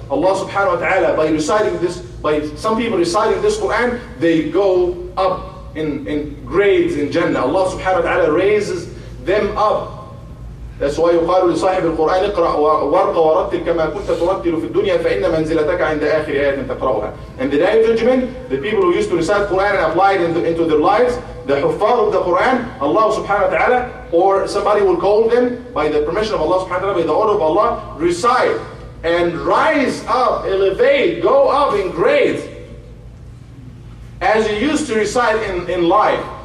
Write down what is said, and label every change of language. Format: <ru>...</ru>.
<en>Allah subhanahu wa ta'ala, by reciting this, by some people reciting this Quran, they go up in grades in Jannah. Allah subhanahu wa ta'ala raises them up. That's why</en> <ar>يقال لصاحب القرآن اقرأ وارق ورتل كما كنت ترتل في الدنيا فإن منزلتك عند آخر آية تقرأها.</ar> <en>And the day of judgment, the people who used to recite Quran and apply it into their lives, the huffaz of the Quran, Allah subhanahu wa ta'ala, or somebody will call them by the permission of Allah subhanahu wa ta'ala, by the order of Allah, recite and rise up, elevate, go up in grades as you used to recite in life.</en>